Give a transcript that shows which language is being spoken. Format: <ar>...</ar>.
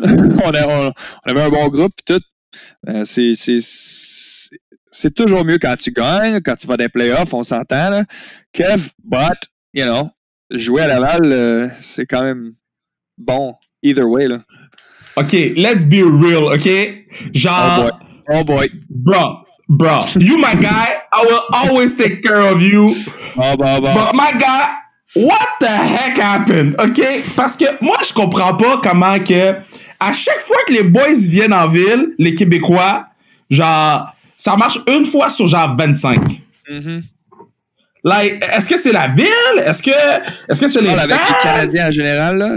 <fr>on avait un bon groupe et tout. C'est toujours mieux quand tu gagnes, quand tu vas dans les playoffs, on s'entend, là. Kev,</fr> <en>but, you know,</en> <fr>jouer à Laval, c'est quand même bon,</fr> <en>either way,</en> <fr>là.</fr> <en>OK, let's be real, OK? Genre... Oh boy. Bro, you my guy, I will always take care of you. But my guy, what the heck happened, OK?</en> <fr>Parce que moi, je comprends pas comment que à chaque fois que les boys viennent en ville, les Québécois, genre, ça marche une fois sur genre 25. Mm-hmm. Like, est-ce que c'est la ville? Est-ce que c'est les fans? Avec les Canadiens en général, là?</fr>